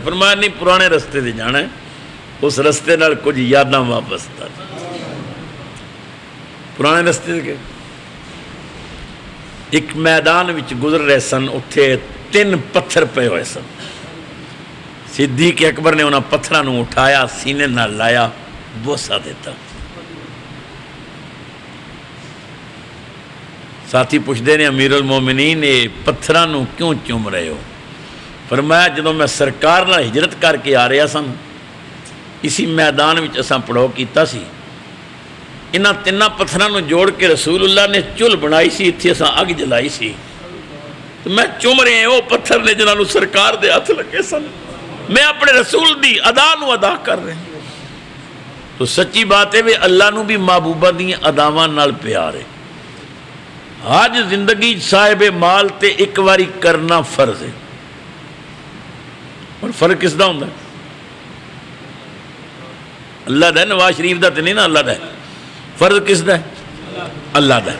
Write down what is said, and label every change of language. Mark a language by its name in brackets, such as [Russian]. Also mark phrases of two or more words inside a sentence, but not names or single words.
[Punjabi] فرمایا نہیں پرانے رستے تے جانا ہے، اس رستے نال کچھ یاداں واپس تھا. پرانے رستے کے ایک میدان وچ گزر رہے سن، اتھے 3 پتھر پے ہوئے سن. صدیق اکبر نے انہاں پتھراں نوں اٹھایا، سینے نال لایا، بوسا دیتا. [Urdu] ساتھی پوچھتے ہیں [Punjabi] امیر المومنین یہ پتھراں نوں کیوں چوم رہے ہو؟ فرمایا جدوں میں سرکار نال ہجرت کر کے آ رہا سن، اسی میدان وچ اساں پڑاؤ کیتا سی. انہاں 3 پتھراں نوں جوڑ کے رسول اللہ نے چل بنائی سی، اتھے اساں اگ جلائی سی. تو میں چوم رہے ہیں وہ پتھر نے جنہاں نوں سرکار دے ہاتھ لگے سن. میں اپنے رسول دی ادا نوں ادا کر رہے ہیں. تو سچی بات ہے اللہ نوں بھی محبوبہ دی اداواں نال پیار ہے. حج زندگی صاحب مال تے ایک واری کرنا فرض ہے. اور فرق کس دا ہوندا ہے؟ اللہ دا. نواز شریف دا تے نہیں نا، اللہ دا. فرض کس دا ہے؟ اللہ دا.